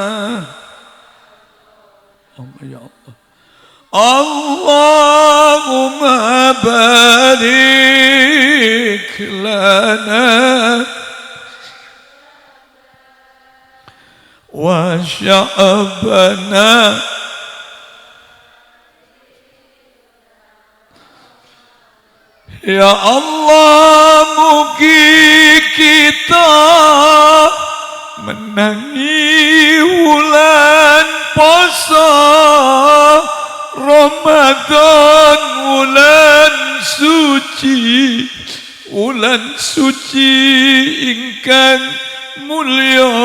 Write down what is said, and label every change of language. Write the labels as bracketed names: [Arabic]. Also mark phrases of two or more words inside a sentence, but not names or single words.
[Arabic] Amin ya Allah. Allahumma barik lana wa sya'bana ya Allah, [Javanese] mugi kita menangi wulan poso Ramadan, wulan suci ingkang mulya.